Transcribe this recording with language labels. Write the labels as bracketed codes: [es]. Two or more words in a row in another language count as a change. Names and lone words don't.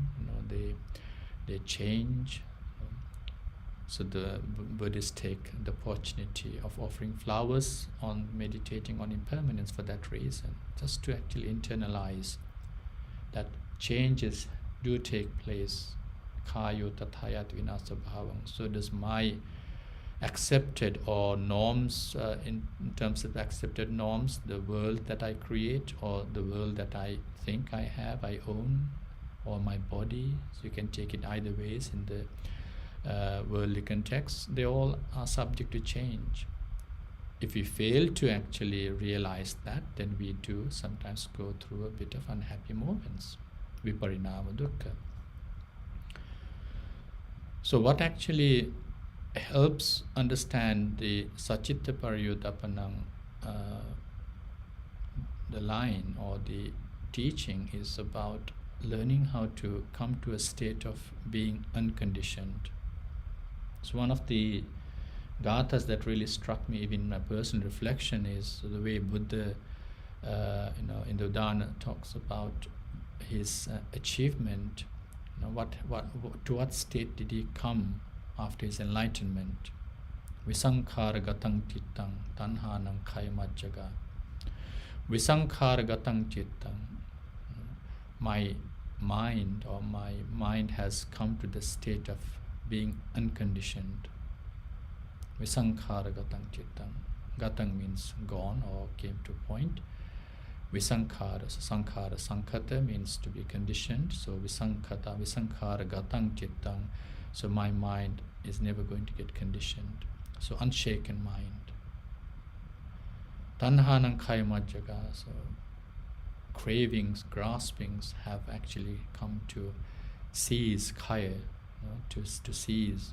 [en] They change. So the Buddhists take the opportunity of offering flowers on meditating on impermanence for that reason, just to actually internalize that changes do take place. [pi] Kayo tathayat vinasa bhavang. [en] So does my accepted or norms, in terms of accepted norms, the world that I create or the world that I think I have, I own, or my body, so you can take it either ways in the worldly context, they all are subject to change. If we fail to actually realize that, then we do sometimes go through a bit of unhappy moments. [pi] Viparinama dukkha. [en] So what actually helps understand the [pi] Sacitta Pariyudapanam, [en] the line or the teaching, is about learning how to come to a state of being unconditioned. So one of the gathas that really struck me even in my personal reflection is the way Buddha in the Bana talks about his achievement. To what state did he come after his enlightenment? [pi] Visankhara gatang cittang tanhanam khayamajjaga. Visankhara gatang cittang. [en] My mind has come to the state of being unconditioned. [pi] Visankhara gatang cittang. [en] Gatang means gone or came to point. Visankhara, so sankhara, sankhata means to be conditioned. [pi] So visankhara gatang cittang. [en] So my mind is never going to get conditioned. So unshaken mind. [pi] Tanhanam khayamajjaga. [en] So cravings, graspings have actually come to cease, kaya, to cease.